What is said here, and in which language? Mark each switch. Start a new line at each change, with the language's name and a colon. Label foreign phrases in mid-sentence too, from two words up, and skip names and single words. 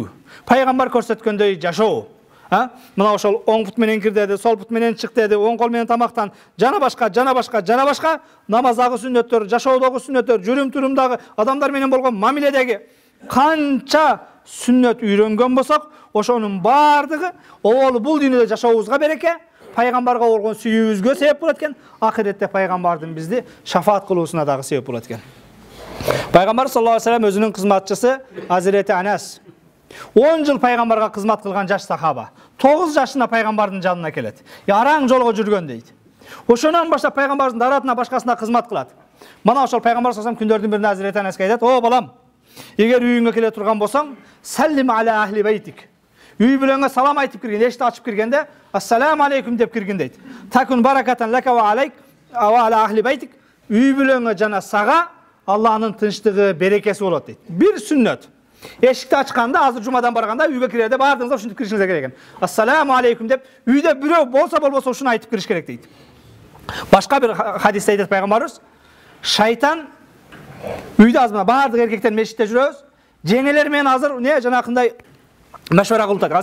Kyrgyz: Пайгамбар көрсөткөндөй жашоо. Мына ошол оң пут менен кир деди, сол пут менен чык деди, оң кол менен тамактан, жана башка намаздагы сүннөттөр, жашоодогу сүннөттөр, жүрүм-турумдагы, адамдар менен болгон мамиледеги канча сүннөт үйрөнгөн болсок, ошонун бардыгы бул дүйнөдө жашообузга береке, пайгамбарга болгон сүйүүбүзгө себеп болот экен, ахиретте пайгамбардын бизди шафаат кылуусуна дагы себеп болот экен. Пайгамбар
Arabic: صلى الله عليه وسلم
Kyrgyz: өзүнүн кызматчысы Азирети Анас 10 жыл пайгамбарга кызмат кылган жаш сахаба. 9 жашында пайгамбардын жанына келет. Араң жолго жүргөн дейт. Ошонон баштап пайгамбардын даратына башкасына кызмат кылат. Мана ошол пайгамбар
Arabic: صلى الله عليه وسلم
Kyrgyz: күндөрдүн биринде Азирети Анаска айтат: "О балам, эгер үйүңө келе турган болсоң,
Arabic: سلم على أهل بيتك."
Kyrgyz: Үй бүлөңө салам айтып кирген, эшикти ачып киргенде,
Arabic: "السلام عليكم"
Kyrgyz: деп киргин дейт.
Arabic: "تكون بركة لك وعليك وعلى أهل بيتك."
Kyrgyz: Үй бүлөңө жана сага Аллахтын тынчтыгы, берекеси болот дейт. Бир сүннөт. Эшикти ачканда, азыр жумадан барганда үйгө кирерде баардыгыңыз ушинтип киришиңиз керек экен.
Arabic: "السلام عليكم"
Kyrgyz: деп үйдө бирөө болбосо ушуну айтып кириш керек дейт. Башка бир хадисте айтат пайгамбарыбыз, шайтан үйдө азыр баардык эркектер мешитте жүрөбүз, жеңелер менен азыр не жанакындай машвара кылып атат.